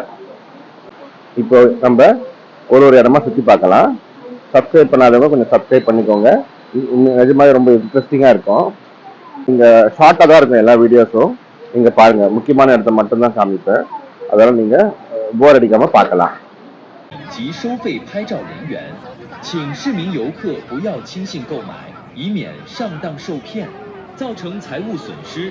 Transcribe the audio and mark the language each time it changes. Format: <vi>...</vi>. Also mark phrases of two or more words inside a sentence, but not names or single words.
<ta>இப்போ நம்ம ஒரு ஒரு இடமா சுற்றி பார்க்கலாம். சப்ஸ்கிரைப் பண்ணாதவங்க கொஞ்சம் சப்ஸ்கிரைப் பண்ணிக்கோங்க. நிஜமாவே ரொம்ப இன்ட்ரெஸ்டிங்காக இருக்கும். இங்கே ஷார்ட்டாக தான் இருக்கும் எல்லா வீடியோஸும். நீங்கள் பாருங்க, முக்கியமான இடத்த மட்டும்தான் காமிப்பேன். அதெல்லாம் நீங்கள் போர் அடிக்காமல் பார்க்கலாம்.</ta> <zh>及收费拍照人员，请市民游客不要轻信购买，以免上当受骗，造成财物损失。</zh>